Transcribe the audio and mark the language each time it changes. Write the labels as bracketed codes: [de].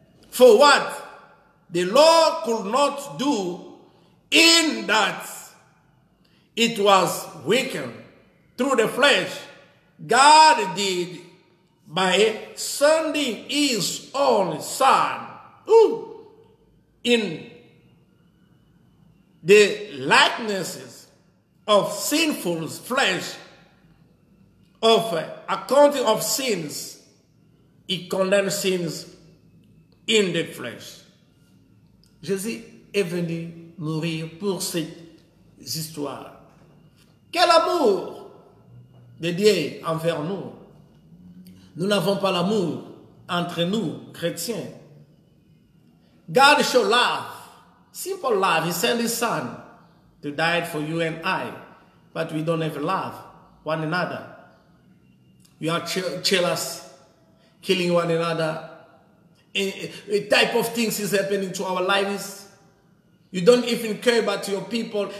[en] For what the law could not do, in that it was weakened through the flesh, God did by sending his own Son in the likenesses of sinful flesh, of accounting of sins. He condemned sins in the flesh. [fr] Jésus est venu mourir pour ces histoires. Quel amour de Dieu envers nous. Nous n'avons pas l'amour entre nous, chrétiens. [en] God showed love, simple love. He sent his Son to die for you and I. But we don't have love one another. We are jealous, killing one another. A type of things is happening to our lives. You don't even care about your people.